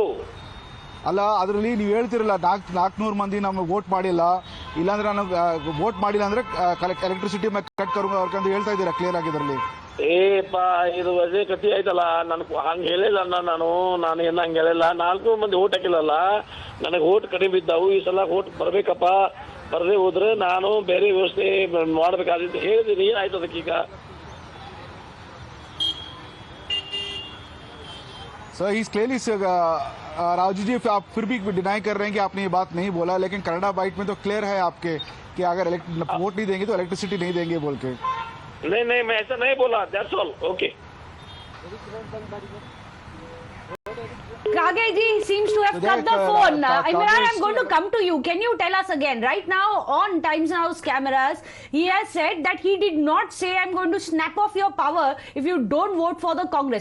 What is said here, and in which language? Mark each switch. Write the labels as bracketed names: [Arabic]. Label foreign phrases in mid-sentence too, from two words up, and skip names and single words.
[Kannada] ಅಲ್ಲ ಅದರಲ್ಲಿ ನೀವು ಹೇಳ್ತಿರಲ್ಲ 400 ಮಂದಿ ನಮ್ಗೆ ವೋಟ್ ಮಾಡಿಲ್ಲ, ಇಲ್ಲಾಂದ್ರೆ ನಾನು ವೋಟ್ ಮಾಡಿಲ್ಲ ಅಂದ್ರೆ ಎಲೆಕ್ಟ್ರಿಸಿಟಿ [Hindi] कट करूंगा [Kannada] ಅವ್ರ ಹೇಳ್ತಾ ಇದ್ದೀರಾ ಕ್ಲಿಯರ್ ಆಗಿದ್ರಲ್ಲಿ. ಏಪ್ಪ ಇದು ಅದೇ ಕಥೆ ಆಯ್ತಲ್ಲ. ನನ್ಗೆ ಹಂಗೆ ಹೇಳಿಲ್ಲ ನಾನು ಏನು ಹಂಗೆ ಹೇಳಿಲ್ಲ. 400 ಮಂದಿ ಓಟ್ ಹಾಕಿಲ್ಲಲ್ಲ, ನನಗೆ ಓಟ್ ಕಡಿಮೆ ಬಿದ್ದಾವು. ಈ ಸಲ ಓಟ್ ಬರ್ಬೇಕಪ್ಪ, ಬರದೇ ಹೋದ್ರೆ ನಾನು ಬೇರೆ ವ್ಯವಸ್ಥೆ ಮಾಡ್ಬೇಕಾದಿತ್ತು ಹೇಳಿದ್ದೀನಿ. ಏನಾಯ್ತು ಅದಕ್ಕೀಗ? [Hindi] सर ही क्लियरली राजू जी आप फिर भी डिनाई कर रहे हैं कि आपने ये बात नहीं बोला, लेकिन कनाडा बाइट में तो क्लियर है आपके कि अगर वोट नहीं देंगे तो इलेक्ट्रिसिटी नहीं देंगे बोल के. नहीं मैं ऐसा नहीं बोला. [English] That's all. Okay. Kage ji seems to have cut the phone. Imran, I'm going to come to you. Can you tell us again? Right now, on Times Now's cameras, he has said that he did not say, I'm going to snap off your power if you don't vote for the Congress.